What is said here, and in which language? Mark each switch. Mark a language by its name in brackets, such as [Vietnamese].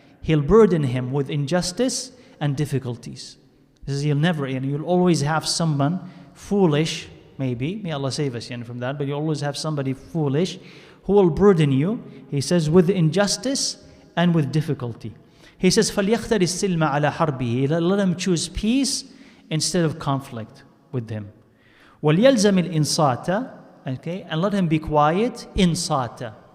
[English] He'll burden him with injustice and difficulties. He says, you'll always have someone foolish, maybe, may Allah save us from that, but you always have somebody foolish who will burden you, he says, with injustice and with difficulty. He says, [Arabic] فَلْيَخْتَرِ السِّلْمَ عَلَى حَرْبِهِ. [English] Let him choose peace instead of conflict with him. [Arabic] وَلْيَلْزَمِ الْإِنصَاتَ. [English] Okay, and let him be quiet. Insata.